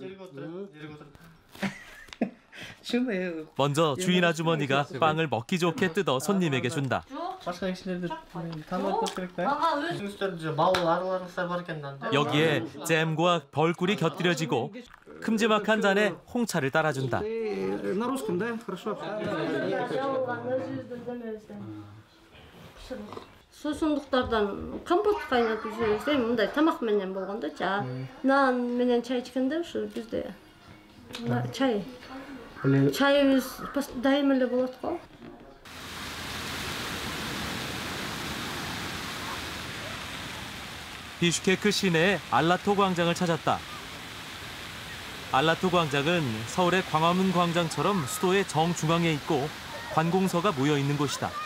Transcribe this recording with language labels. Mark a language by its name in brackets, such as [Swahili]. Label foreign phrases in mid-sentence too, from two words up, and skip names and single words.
[Korean] 먼저 주인 아주머니가 빵을 먹기 좋게 뜯어 손님에게 준다. 여기에 잼과 벌꿀이 곁들여지고 큼지막한 잔에 홍차를 따라준다. [Kyrgyz] Сусундуктардан компот кайнатып жиберсем, мындай тамак менен болгондо нан менен чай ичкенде ушу бизде чайыбыз дайым эле болот го. [Korean] 비슈케크 시내의 알라토 광장을 찾았다. 알라토 광장은 서울의 광화문 광장처럼 수도의 정중앙에 있고 관공서가 모여 있는 곳이다.